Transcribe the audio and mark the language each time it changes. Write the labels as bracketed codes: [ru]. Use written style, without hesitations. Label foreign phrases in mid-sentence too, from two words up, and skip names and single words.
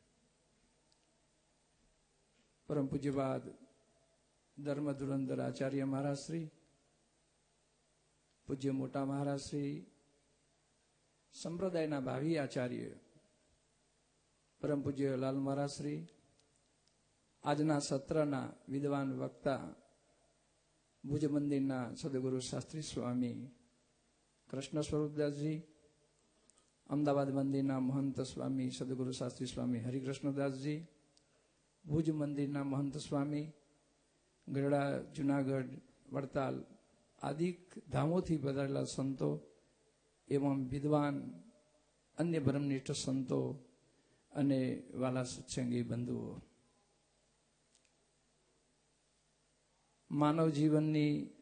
[gu] પરમ પૂજ્યપાદ ધર્મ ધુરંધર આચાર્ય મહારાજ શ્રી, પૂજ્ય મોટા મહારાજ શ્રી, સંપ્રદાયના ભાવી આચાર્ય પરમ પૂજ્ય લાલ મહારાજ શ્રી, આજના સત્રના વિદ્વાન વક્તા ભુજ મંદિરના સદગુરુ શાસ્ત્રી સ્વામી કૃષ્ણ સ્વરૂપદાસજી, અમદાવાદ મંદિરના મહંત સ્વામી સદગુરુ શાસ્ત્રી સ્વામી હરિકૃષ્ણદાસજી, ભુજ મંદિરના મહંત સ્વામી, ગરડા, જુનાગઢ, વડતાલ આદિ ધામોથી પધારેલા સંતો એવં વિદ્વાન અન્ય બ્રહ્મનિષ્ઠ સંતો અને વાલા સત્સંગી બંધુઓ, માનવ જીવનની